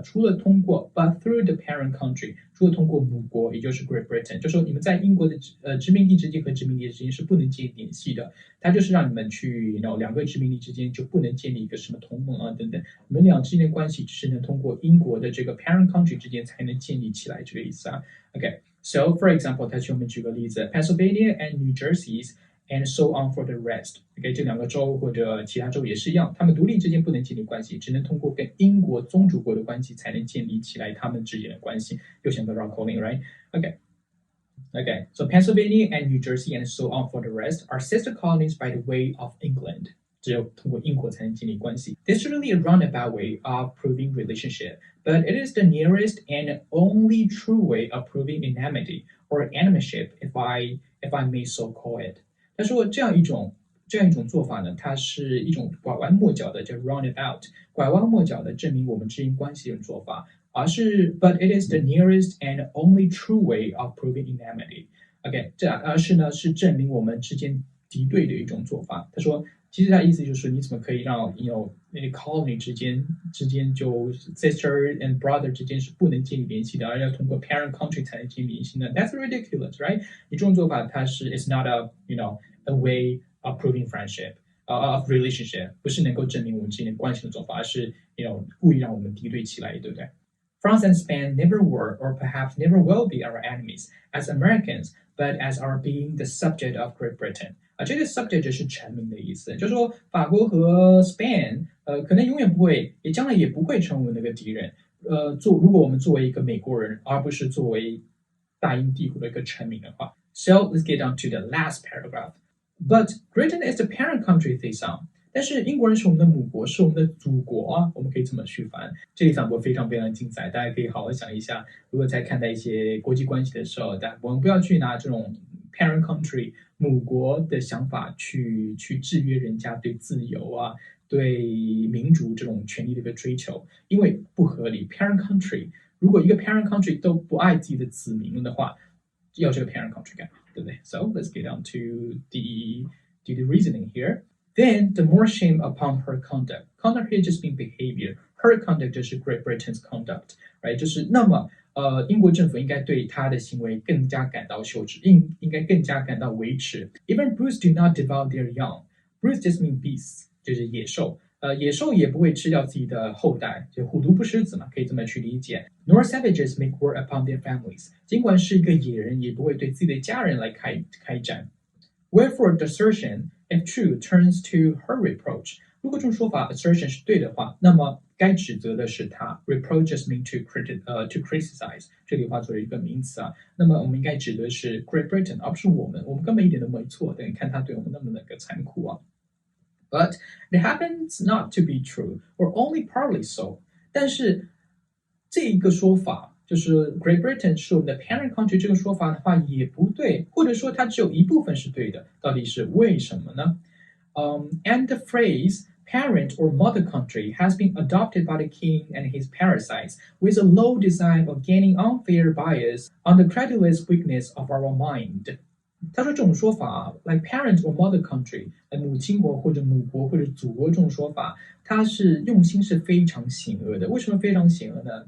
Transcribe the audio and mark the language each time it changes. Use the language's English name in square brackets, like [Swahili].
[Chinese] 除了通过 [English] but through the parent country， [Chinese] 除了通过母国，也就是 Great Britain， 就说你们在英国的殖民地之间和殖民地之间是不能建立联系的，它就是让你们去两个殖民地之间就不能建立一个什么同盟啊等等，你们俩之间的关系只是能通过英国的这个 parent country 之间才能建立起来，这个意思啊。 [English] OK，so for example， [Chinese] 他给我们举个例子 [English] ，Pennsylvania and New Jersey。And so on for the rest. [Chinese] OK， 这两个州或者其他州也是一样，他们独立之间不能建立关系，只能通过跟英国宗主国的关系才能建立起来他们之间的关系。又想到 [English] Rock Calling，right? Okay. So Pennsylvania and New Jersey and so on for the rest are sister colonies by the way of England. [Chinese] 只有通过英国才能建立关系。 [English] This is really a roundabout way of proving relationship, but it is the nearest and only true way of proving enmity or enemyship, if I may so call it. [Chinese] 他说这样一种做法呢，它是一种拐弯抹角的，叫 roundabout， 拐弯抹角的证明我们之间关系的做法， [English] but it is the nearest and only true way of proving enmity. [Chinese] OK， 而是呢是证明我们之间敌对的一种做法。他说，其实他意思就是你怎么可以让那个 colony 之间就 sister and brother 之间是不能建立联系的，而要通过 parent country 才能建立联系呢 ？ [English] That's ridiculous, right？ [Chinese] 你这种做法它是 [English] it's not a way of proving friendship, of relationship， [Chinese] 不是能够证明我们之间的关系的做法，而是故意让我们敌对起来，对不对？ [English] France and Spain never were, or perhaps never will be our enemies as Americans, but as our being the subject of Great Britain. [Chinese] 这个 subject 就是臣民的意思，就是说法国和 Spain， 可能永远不会，也将来也不会成为那个敌人。如果我们作为一个美国人，而不是作为大英帝国的一个臣民的话。 [English] So let's get on to the last paragraph. But Britain is the parent country, they say. [Chinese] 但是英国人是我们的母国，是我们的祖国啊，我们可以这么去翻。这一场播非常非常精彩，大家可以好好想一下，如果在看待一些国际关系的时候，我们不要去拿这种 parent country 母国的想法去制约人家对自由啊、对民主这种权利的一个追求，因为不合理。 parent country 如果一个 parent country 都不爱自己的子民的话，要这个 parent country 干嘛，对不对 ？ [English] So let's get on to the reasoning here.Then the more shame upon her conduct. Conduct here just means behavior. Her conduct 就是 Great Britain's conduct, right? [Chinese] 就是那么英国政府应该对她的行为更加感到羞耻，应该更加感到维持。 [English] Even brutes do not devour their young. Brutes just mean beasts, [Chinese] 就是野兽。野兽也不会吃掉自己的后代，就虎毒不食子嘛，可以这么去理解。 [English] Nor savages make war upon their families. [Chinese] 尽管是一个野人，也不会对自己的家人来开战。 [English] Wherefore the assertion,If true, turns to her reproach. [Chinese] 如果这种说法 assertion 是对的话，那么该指责的是他。 [English] Reproach just means to criticize. [Chinese] 这里化作为一个名词啊。那么我们应该指的是 Great Britain， 而不是我们。我们根本一点都没错。但你看他对我们那么的残酷啊。 [English] But it happens not to be true, or only partly so. [Chinese] 但是这一个说法。就是 Great Britain 是我们的 parent country 这个说法的话也不对，或者说它只有一部分是对的，到底是为什么呢？ [English] And the phrase parent or mother country has been adopted by the king and his parasites with a low design of gaining unfair bias on the credulous weakness of our mind. [Chinese] 他说这种说法 like parent or mother country 母亲国或者母国或者祖国这种说法，它是用心是非常险恶的。为什么非常险恶呢？